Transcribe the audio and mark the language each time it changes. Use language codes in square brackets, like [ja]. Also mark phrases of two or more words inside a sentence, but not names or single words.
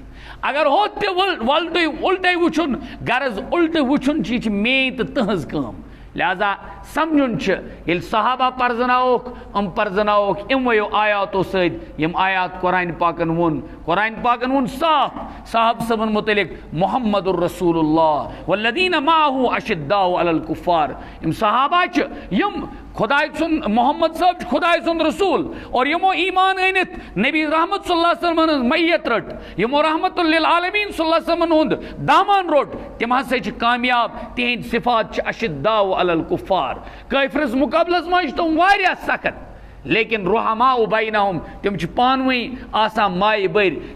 [ks] اگر ہوٚت تہِ وۄلٹٕے اُلٹے وٕچھُن غرض اُلٹہٕ وٕچھُن چھُ یہِ چھِ میٲنۍ تہٕ تٕہٕنٛز کٲم. لہذا سمجھن چھُ ییٚلہِ صحابہ پرزناووکھ پرزناووکھ یِموٕے آیاتو سۭتۍ یِم آیات قرآن پاکن ووٚن. قرآن پاکن ووٚن صاف صاحب صٲبن متعلق [ar] محمد الرسول اللہ والذین معہ اشداء علی الکفار. [ks] یِم صحابہ چھِ یِم خداے سُنٛد محمد صٲب چھُ خداے سُنٛد رسول اور یِمو ایمان أنِتھ نبی رحمت [ar] صلی اللہ علیہ وسلمن [ks] ہٕنٛز میت رٔٹ, یِمو [ar] رحمت للعالمین صلی اللہ علیہ وسلمن [ks] ہُنٛد دامن روٚٹ, تِم ہسا چھِ کامیاب. تِہنٛدۍ صفات چھِ [ar] اشداء علی الکفار. [ks] کٲفرس مقابلس منٛز چھِ تِم واریاہ سخت لیکن [ar] رحماء بینہم [ks] تِم چھِ پانہٕ ؤنۍ آسان مایہِ بٔرۍ.